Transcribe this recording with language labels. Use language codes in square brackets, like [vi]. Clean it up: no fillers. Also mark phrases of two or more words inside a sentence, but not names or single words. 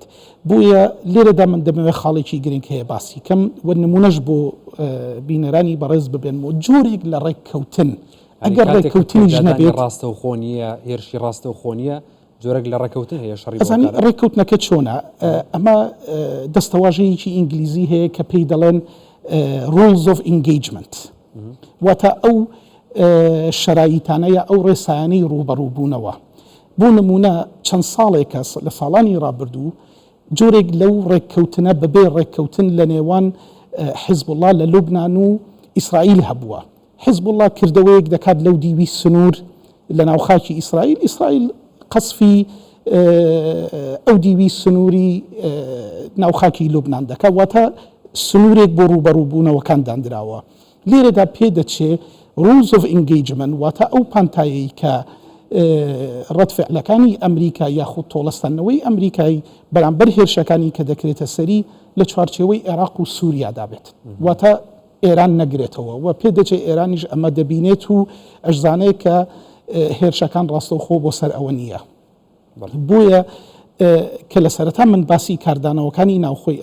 [ckb] بۆیە لێرەدا من دەمەوێت خاڵێکی گرنگ هەیە باسی کەم و نمونەش بۆ بینەرانی بەڕێز ببێنەوە جۆرێک لە ڕێککەوتن ئەگەر ڕێککەوتنیش نەبێت ڕاستەوخۆ نیە هێرشی ڕاستەوخۆ نیە جۆرێک لە ڕێککەوتن هەیە شەڕی ڕێککەوتنەکە چۆنە؟ ئەمە دەستەواژەیەکی ئینگلیزی هەیە کە پێی دەڵێن [en] rules of engagement [ckb] واتە ئەو شەرایتانەیە ئەو ڕێسایانەی ڕوبەڕووبوونەوە. بۆ نمونە چەند ساڵێکە لە ساڵانی ڕابردوو جۆرێک لەو ڕێککەوتنە بەبێ ڕێککەوتن لە نێوان حیزب الله لە لوبنان و ئیسرائیل هەبووە حزب الله کردەوەیەک دەکات لەو دیوی سنوور لە ناوخاکی ئیسرائیل قەسفی ئەو دیوی سنووری ناوخاکی لوبنان دەکات واتە سنوورێک بۆ ڕوبەڕووبوونەوەکان دانراوە لێرەدا پێ دەچێت [en] rules of engagement [ckb] واتە ئەو پانتایەی کە ڕەتفعلەکانی ئەمریکا یاخود تۆڵەستانەوەی ئەمریکای بەرامبەر هێرشەکانی کە دەکرێتە سەری لە چوارچێوەی عێراق و سووریا بێت واتە ئێران نەگرێتەوە و پێ دەچێت ئێرانیش ئەمە دەبینێت و ئەشزانەیە کە هێرشەکان ڕاستەوخۆ بۆ سەر ئەوە نییە بۆیە کە لە سەرەتا من باسی کاردانەوەکانی ناوخۆی